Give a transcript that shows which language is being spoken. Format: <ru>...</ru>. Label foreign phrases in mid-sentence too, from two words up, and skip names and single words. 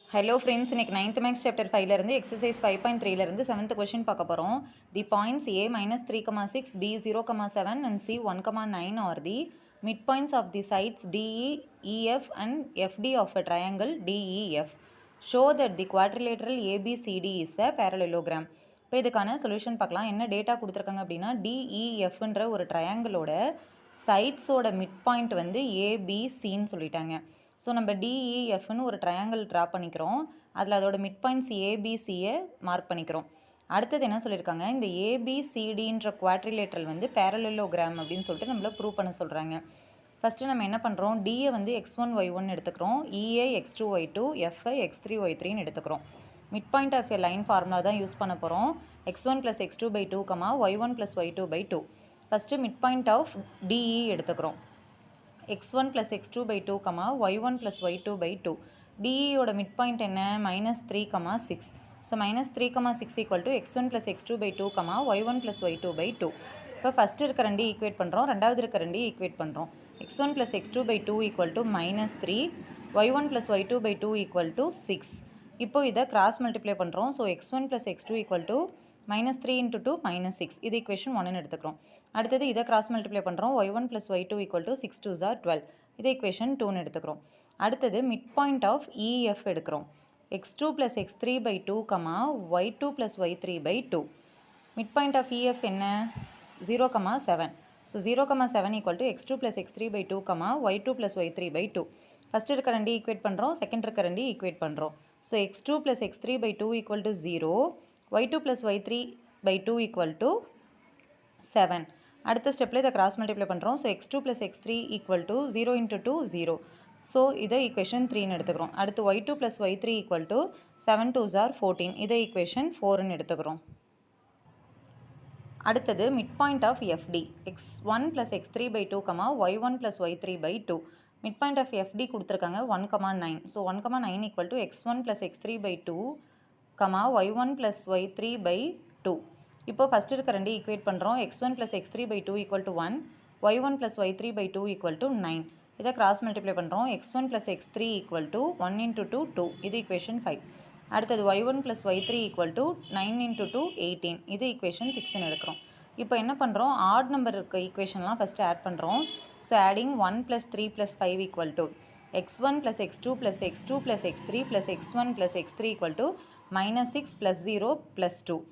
<en>Hello friends,</en> <ta>இன்னைக்கு 9th</ta> <en>maths chapter</en> <ta>5லேருந்து எக்ஸசைஸ் 5.3லேருந்து 7th கொஷின் பார்க்க போகிறோம்.</ta> <en>the points A -3,6, B 0,7 and C 1,9 are the midpoints of the sides DE, EF and FD of a triangle DEF. Show that the quadrilateral ABCD is a parallelogram.</en> <ta>இப்போ இதுக்கான சொல்யூஷன் பார்க்கலாம். என்ன டேட்டா கொடுத்துருக்காங்க அப்படின்னா DEFன்ற ஒரு ட்ரையாங்கிளோட சைட்ஸோட</ta> <en>mid point</en> <ta>வந்து ABCன்னு சொல்லிட்டாங்க. ஸோ நம்ம டிஇஎஃப்னு ஒரு</ta> <en>triangle draw</en> <ta>பண்ணிக்கிறோம். அதில் அதோட</ta> <en>mid points</en> <ta>ஏபிசியை மார்க் பண்ணிக்கிறோம். அடுத்தது என்ன சொல்லியிருக்காங்க, இந்த ஏபிசிடின்ற குவாட்ரிலேட்ரல் வந்து பேரலோகிராம் அப்படின்னு சொல்லிட்டு நம்மள ப்ரூவ் பண்ண சொல்கிறாங்க. ஃபஸ்ட்டு நம்ம என்ன பண்ணுறோம், டியை வந்து x1 y1 எடுத்துக்கிறோம், இஏ x2 y2, எஃப்ஐ x3 y3ன்னு எடுத்துக்கிறோம்.</ta> <en>mid point of a line formula</en> <ta>தான் யூஸ் பண்ண போகிறோம். x1 + x2/2, y1 + y2/2.</ta> <en>first mid point of DE</en> <ta>எடுத்துக்கிறோம். x1 + x2/2, y1 + y2/2. DEயோட</ta> <en>mid point</en> <ta>என்ன, -3, 6. ஸோ -3, 6 = x1 + x2/2, y1 + y2/2. இப்போ ஃபஸ்ட்டு இருக்க ரெண்டு ஈக்குவேட் பண்ணுறோம், ரெண்டாவது இருக்க ரெண்டு ஈக்குவேட் பண்ணுறோம். x1 + x2/2 = -3, y1 + y2/2 = 6. இப்போ இதை</ta> <en>cross multiply</en> <ta>பண்ணுறோம். ஸோ x1 + x2 = -3 × 2 -6. இது ஈக்குவேஷன் 1ன்னு எடுத்துக்கிறோம். அடுத்தது இதை</ta> <en>cross multiply</en> <ta>பண்ணுறோம். y1 + y2 = 6 2s are 12. இதை ஈக்குவேஷன் 2ன்னு எடுத்துக்கிறோம். அடுத்தது</ta> <en>mid point of</en> <ta>EF எடுக்கிறோம். x2 + x3/2, y2 + y3/2.</ta> <en>mid point of</en> <ta>EF என்ன, 0, 7. ஸோ 0, 7 = x2 + x3/2, y2 + y3/2. ஃபஸ்ட் இருக்க ரெண்டு ஈக்குவேட் பண்ணுறோம், செகண்ட் இருக்க ரெண்டு ஈக்குவேட் பண்ணுறோம். ஸோ x2 + x3/2 = 0, y2 + y3/2 = 7. அடுத்த ஸ்டெப்பில் இதை</ta> <en>cross multiply</en> <ta>பண்ணுறோம். ஸோ x2 + x3 = 0 × 2 0. ஸோ இதை ஈக்குவேஷன் 3ன்னு எடுத்துக்கிறோம். அடுத்து y2 + y3 = 7 2s are 14. இதை ஈக்குவேஷன் 4ன்னு எடுத்துக்கிறோம். அடுத்தது</ta> <en>mid point of</en> <ta>FD, x1 + x3/2, y1 + y3/2.</ta> <en>mid point of</en> <ta>FD கொடுத்துருக்காங்க 1, 9. ஸோ 1, 9 = x1 + x3/2, y1 + y3/2. இப்போ ஃபஸ்ட் இருக்க ரெண்டு ஈக்குவேட் பண்ணுறோம். x1 + x3/2 = 1, y1 + y3/2 = 9. இதை</ta> <en>cross multiply</en> <ta>பண்ணுறோம். x1 + x3 = 1 × 2 2. இது ஈக்குவேஷன் 5. அடுத்தது y1 + y3 = 9 × 2 18. இது ஈக்குவேஷன் 6ன்னு எடுக்கிறோம். இப்போ என்ன பண்ணுறோம்,</ta> <en>odd number</en> <ta>இருக்க ஈக்குவேஷன்லாம் ஃபஸ்ட்டு ஆட் பண்ணுறோம்.</ta> <en>so adding</en> <ta>1 + 3 + 5 = x1 + x2 + x2 + x3 + x1 + x3 = -6 + 0 + 2.</ta>